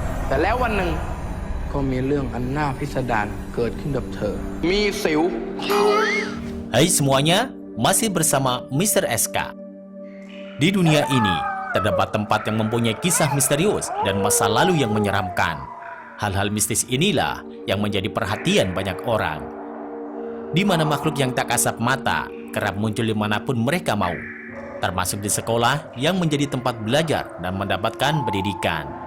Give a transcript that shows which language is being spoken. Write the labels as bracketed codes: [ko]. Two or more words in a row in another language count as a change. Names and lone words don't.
[th] แต่แล้ววันหนึ่งก็มีเรื่องอันน่าพิสดารเกิดขึ้นกับเธอมีสิว [id] Hai semuanya, masih bersama Mr. SK. Di dunia ini, terdapat tempat yang mempunyai kisah misterius dan masa lalu yang menyeramkan. Hal-hal mistis inilah yang menjadi perhatian banyak orang. Di mana makhluk yang tak kasat mata kerap muncul dimanapun mereka mau, termasuk di sekolah yang menjadi tempat belajar dan mendapatkan pendidikan.